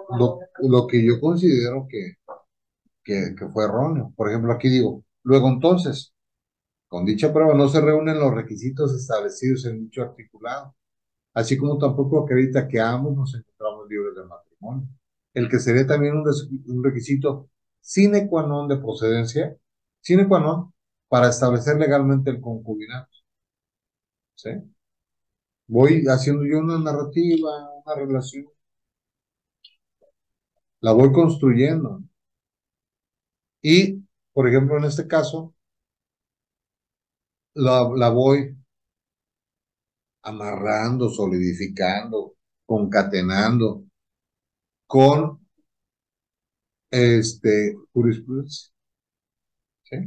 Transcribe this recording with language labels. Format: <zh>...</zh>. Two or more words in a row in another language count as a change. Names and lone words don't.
<es>lo que yo considero que fue erróneo. Por ejemplo, aquí digo, luego entonces, con dicha prueba no se reúnen los requisitos establecidos en dicho articulado, así como tampoco acredita que ambos nos encontramos libres de matrimonio, el que sería también un requisito</es> <la>sine qua non</la> <es>de procedencia,</es> <la>sine qua non,</la> <es>para establecer legalmente el concubinato, ¿sí? Voy haciendo yo una narrativa, una relación, la voy construyendo. Y, por ejemplo, en este caso, la voy amarrando, solidificando, concatenando con jurisprudencia, ¿sí?</es>